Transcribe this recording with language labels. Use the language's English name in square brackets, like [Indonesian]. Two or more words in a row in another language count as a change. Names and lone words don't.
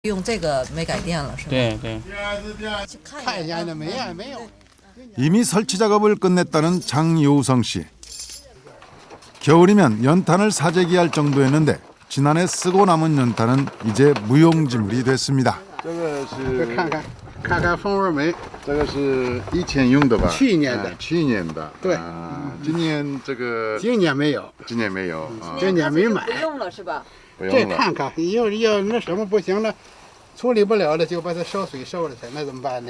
[Chinese] 用这个煤改电了，是吧？对对。看一下那没呀，没有。 [Korean] 이미 설치 작업을 끝냈다는 장요성 씨. 겨울이면 연탄을 사재기할 정도였는데 지난해 쓰고 남은 연탄은 이제 무용지물이 됐습니다. [Chinese] 这个看看蜂窝煤，这个是以前用的吧？去年的去年的。对今年这个今年没有，今年没有啊，今年没买。不用了是吧？这不用了。看看，要那什么不行了，处理不了了，就把它烧水烧了去，那怎么办？